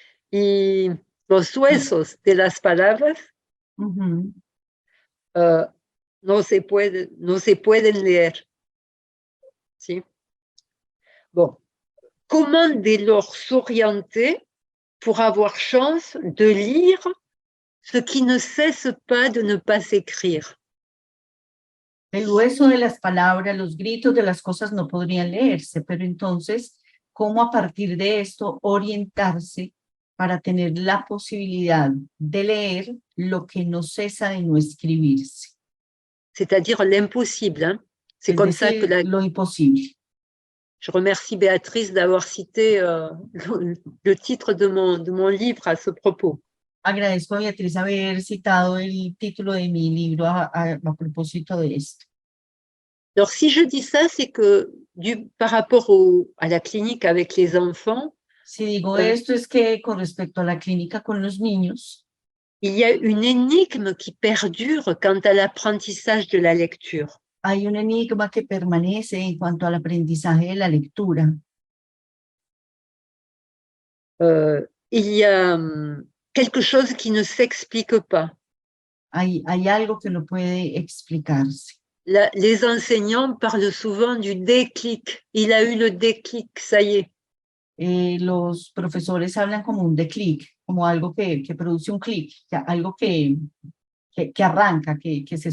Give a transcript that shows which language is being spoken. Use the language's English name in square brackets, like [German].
[Spanish] Y los huesos de las palabras no se pueden leer. ¿Sí? Bon. [French] Comment dès lors s'orienter pour avoir chance de lire ce qui ne cesse pas de ne pas s'écrire? [Spanish] El hueso de las palabras, los gritos de las cosas no podrían leerse, pero entonces, ¿cómo a partir de esto orientarse para tener la posibilidad de leer lo que no cesa de no escribirse? [French] C'est-à-dire l'impossible. Hein? C'est comme ça que [Spanish] lo imposible. [French] Je remercie Béatrice d'avoir cité le titre de mon livre à ce propos. [Spanish] Agradezco a Beatriz haber citado el título de mi libro a propósito de esto. [French] Alors, si je dis ça, c'est que par rapport à la clinique avec les enfants, [Spanish] si digo esto es que con respecto a la clínica con los niños, [French] il y a une énigme qui perdure quant à l'apprentissage de la lecture. [Spanish] Hay un enigma que permanece en cuanto al aprendizaje de la lectura. [French] Il y a quelque chose qui ne s'explique pas. [Spanish] Hay algo que no puede explicarse. [French] Les enseignants parlent souvent du déclic. Il a eu le déclic, ça y est. [Spanish] Los profesores hablan como un déclic, como algo que produce un clic, algo que arranca, que se